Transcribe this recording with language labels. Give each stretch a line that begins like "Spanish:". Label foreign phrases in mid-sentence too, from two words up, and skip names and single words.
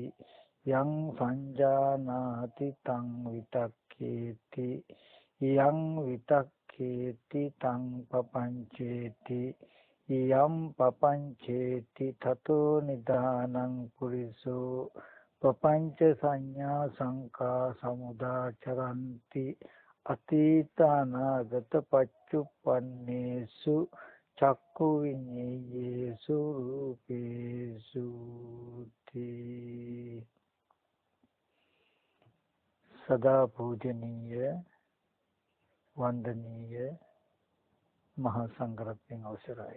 Pali: යං සංජානාති තං විතක්කේති යං විතක්කේති තං පපංචේති යම් පපංචේති තතෝ නිදානං පුරිසෝ පපංච සංඥා සංකා සමුදාචරಂತಿ අතීත අනාගත පච්චුප්පන්නේසු චක්කු විඤ්ඤේයේසු රූපේසු
Sinhala: තී සදා පූජනීය වන්දනීය මහා සංඝරත්නයන් අවසරයි